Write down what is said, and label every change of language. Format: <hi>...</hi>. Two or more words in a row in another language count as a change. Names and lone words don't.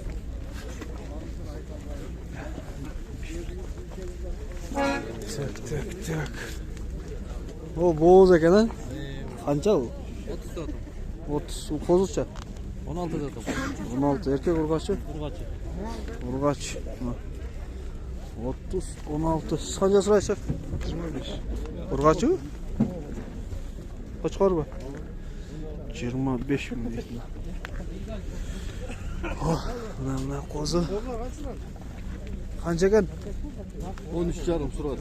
<ky>Так. О, боз экен, а? Канча бул? 30 да. 30. Козуча? 16 да. 16. Эркек ургачы? Ургачы. Ургач. 30, 16.</ky> <uz>Siz qancha so'raysiz? 25. Urg'achi? Qo'chqormi? 25 ming deydilar. Mana qo'zi. Qancha ekan? 13,5 so'radi.</uz>